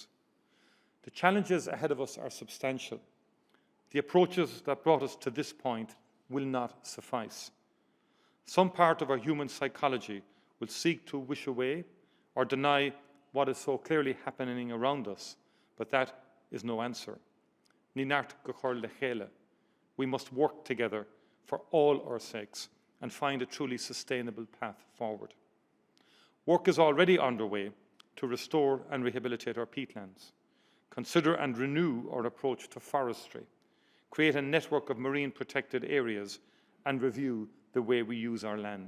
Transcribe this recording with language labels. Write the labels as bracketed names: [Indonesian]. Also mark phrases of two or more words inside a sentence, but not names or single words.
[English] The challenges ahead of us are substantial. The approaches that brought us to this point will not suffice. Some part of our human psychology will seek to wish away or deny what is so clearly happening around us, but that is no answer. [Irish] Ní neart go chur le chéile. [English] We must work together for all our sakes and find a truly sustainable path forward. Work is already underway to restore and rehabilitate our peatlands, consider and renew our approach to forestry, create a network of marine protected areas, and review the way we use our land.